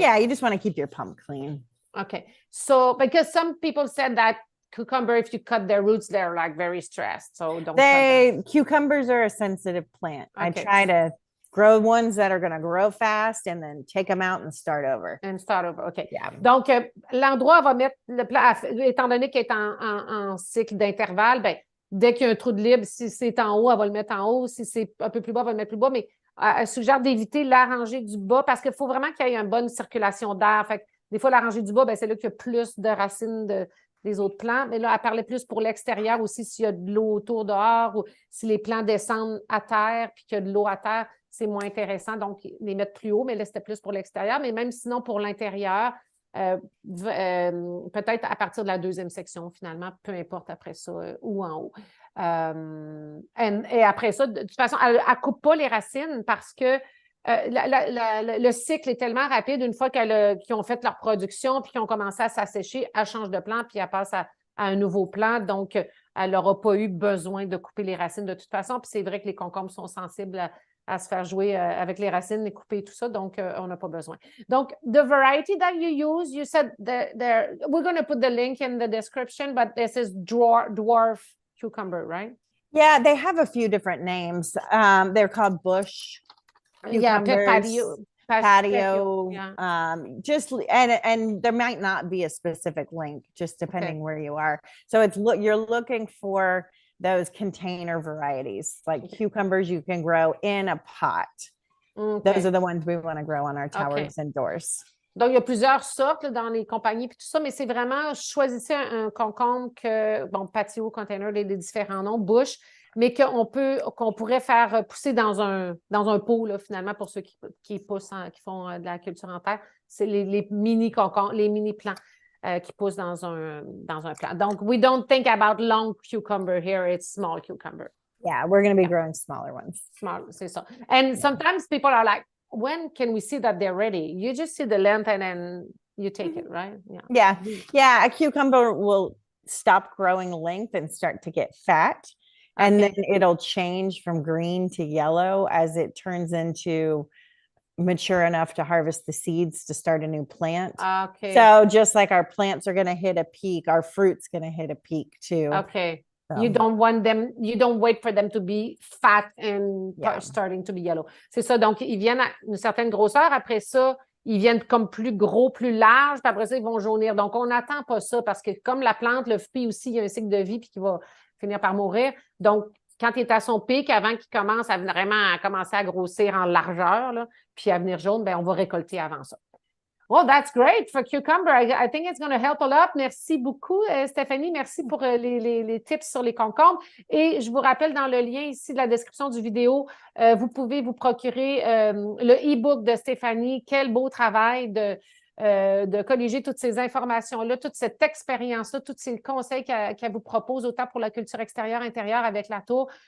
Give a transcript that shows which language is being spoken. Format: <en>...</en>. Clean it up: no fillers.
<en>Yeah, you just want to keep your pump clean. Okay, so because some people said that cucumber, if you cut their roots, they're like very stressed, so don't. Cucumbers are a sensitive plant. Okay. I try to grow ones that are going to grow fast and then take them out and start over. OK. Yeah.</en> <fr>Donc, l'endroit va mettre le plat, étant donné qu'elle est en cycle d'intervalle, ben, dès qu'il y a un trou de libre, si c'est en haut, elle va le mettre en haut. Si c'est un peu plus bas, elle va le mettre plus bas. Mais elle suggère d'éviter la rangée du bas parce qu'il faut vraiment qu'il y ait une bonne circulation d'air. Fait que des fois, la rangée du bas, ben, c'est là qu'il y a plus de racines les autres plants. Mais là, elle parlait plus pour l'extérieur aussi, s'il y a de l'eau autour dehors ou si les plants descendent à terre puis qu'il y a de l'eau à terre, c'est moins intéressant. Donc, les mettre plus haut, mais là, c'était plus pour l'extérieur. Mais même sinon, pour l'intérieur, peut-être à partir de la deuxième section, finalement, peu importe après ça, ou en haut. Et après ça, de toute façon, elle ne coupe pas les racines parce que le cycle est tellement rapide. Une fois qu'ils ont fait leur production puis qu'ils ont commencé à s'assécher, elle change de plant puis elle passe à un nouveau plant. Donc, elle n'aura pas eu besoin de couper les racines de toute façon. Puis c'est vrai que les concombres sont sensibles à se faire jouer avec les racines, les couper et tout ça. Donc, on n'a pas besoin.</fr> <en>Donc, the variety that you use, you said we're going to put the link in the description, but this is dwarf cucumber, right? Yeah, they have a few different names. They're called bush cucumbers, patio. Yeah. And there might not be a specific link, just depending where you are. So you're looking for those container varieties, like cucumbers you can grow in a pot. Those are the ones we want to grow on our towers and doors.</en> <fr>Donc, il y a plusieurs sortes là, dans les compagnies et tout ça, mais c'est vraiment, choisissez un concombre patio, container, les différents noms, bush, mais qu'on pourrait faire pousser dans un pot, là, finalement, pour ceux qui poussent, qui font de la culture en terre. C'est les mini concombres, les mini plants qui poussent dans un plant.</fr> <en>Donc, we don't think about long cucumber here, it's small cucumber. Yeah, we're going to be growing smaller ones.</en> <fr>Small, c'est ça.</fr> <en>And sometimes people are like, when can we see that they're ready? You just see the length and then you take it, right? Yeah. A cucumber will stop growing length and start to get fat. And then it'll change from green to yellow as it turns into mature enough to harvest the seeds to start a new plant. Okay. So just like our plants are going to hit a peak, our fruit's going to hit a peak too. Okay. You don't wait for them to be fat and starting to be yellow.</en> <fr>C'est ça. Donc, ils viennent à une certaine grosseur. Après ça, ils viennent comme plus gros, plus larges. Puis après ça, ils vont jaunir. Donc, on n'attend pas ça parce que comme la plante, le fruit aussi, il y a un cycle de vie puis qui va finir par mourir. Donc, quand il est à son pic, avant qu'il commence à vraiment commencer à grossir en largeur, là, puis à venir jaune, on va récolter avant ça.</fr> <en>Well, that's great for cucumber. I think it's going to help a lot.</en> <fr>Merci beaucoup, Steffanie. Merci pour les tips sur les concombres. Et je vous rappelle, dans le lien ici de la description du vidéo, vous pouvez vous procurer le e-book de Steffanie. Quel beau travail de colliger toutes ces informations-là, toute cette expérience-là, tous ces conseils qu'elle vous propose, autant pour la culture extérieure, intérieure avec la tour.</fr>